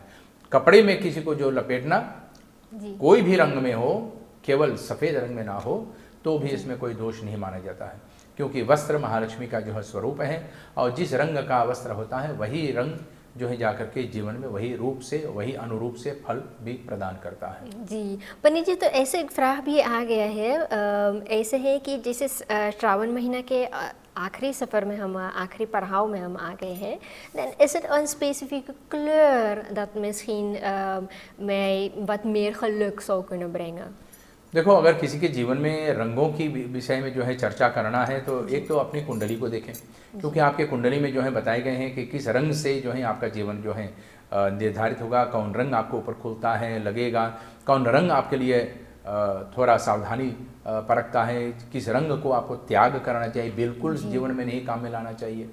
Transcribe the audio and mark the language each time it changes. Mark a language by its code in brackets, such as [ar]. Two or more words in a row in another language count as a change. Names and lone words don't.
[hi] कपड़े में किसी को जो लपेटना कोई भी रंग में हो, केवल सफ़ेद रंग में ना हो, तो भी इसमें कोई दोष नहीं माना जाता है, क्योंकि वस्त्र महालक्ष्मी का जो है स्वरूप है और जिस रंग का वस्त्र होता है वही रंग जो है जाकर के जीवन में वही रूप से, वही अनुरूप से फल भी प्रदान करता है। जी पंडित जी, तो ऐसे एक फ्राह भी आ गया है, ऐसे है कि जैसे श्रावण महीना के आखिरी सफ़र में हम, आखिरी पड़ाव में हम आ गए हैं, [nl] dan is het een specifieke kleur dat misschien mij wat meer geluk zou kunnen brengen? [hi] देखो, अगर किसी के जीवन में रंगों की विषय में जो है चर्चा करना है तो एक तो अपनी कुंडली को देखें, क्योंकि आपके कुंडली में जो है बताए गए हैं कि किस रंग से जो है आपका जीवन जो है निर्धारित होगा, कौन रंग आपको ऊपर खुलता है लगेगा, कौन रंग आपके लिए थोड़ा सावधानी परखता है, किस रंग को आपको त्याग करना चाहिए, बिल्कुल जीवन में नहीं काम में लाना चाहिए।